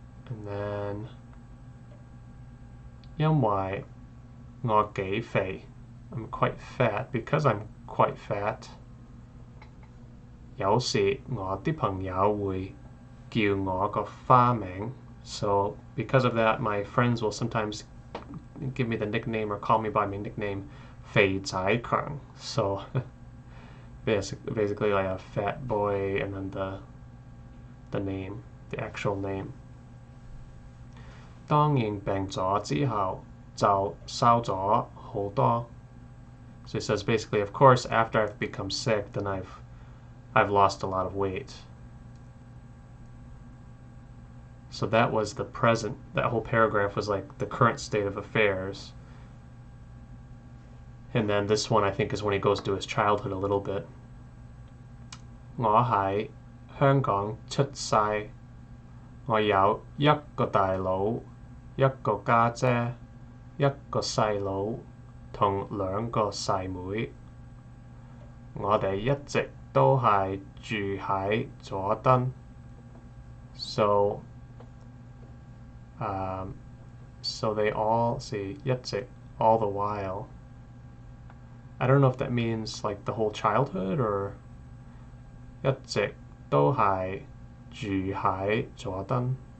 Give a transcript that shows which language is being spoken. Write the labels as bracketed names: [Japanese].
[English] And then [Cantonese] 因為我幾肥, [English] I'm quite fat. Because I'm quite fat, [Cantonese] 有時我啲朋友會叫我個花名. [English] So because of that, my friends will sometimes give me the nickname or call me by my nickname, 肥仔強. So basically like a fat boy and then the name, the actual name. [Cantonese] 當然病咗之後就瘦咗好多. [English] So he says basically, of course, after I've become sick, then I've lost a lot of weight. So that was the present. That whole paragraph was like the current state of affairs. And then this one, I think, is when he goes to his childhood a little bit. [Cantonese] 我喺香港出世. 我有一個大佬, 一個家姐, 一個細佬, 同2個細妹. 我哋一直都係住喺佐敦. [English] So they all say 一直, all the while. I don't know if that means like the whole childhood or [Cantonese] 一直都係住喺佐敦.